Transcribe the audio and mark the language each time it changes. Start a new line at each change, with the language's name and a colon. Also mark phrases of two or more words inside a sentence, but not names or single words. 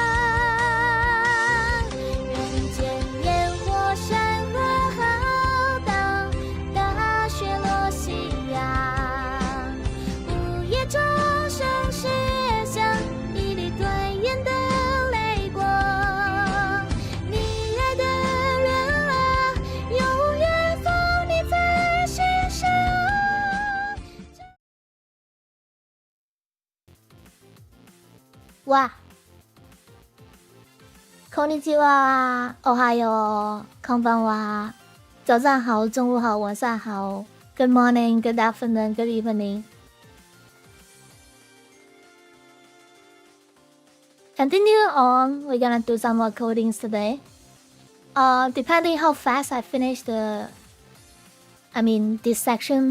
Chinese: 人间烟火山河浩荡，大雪落夕阳，午夜钟声是响，一粒吞咽的泪光。你爱的人啊，永远放你在心上。哇，
Japanese: こんにちは，おはよう，こんばんは，
Chinese: 早上好，中午好，晚上好。
English: Good morning, good afternoon, good evening. Continue on, we're gonna do some more codings today. Depending how fast I finish this section.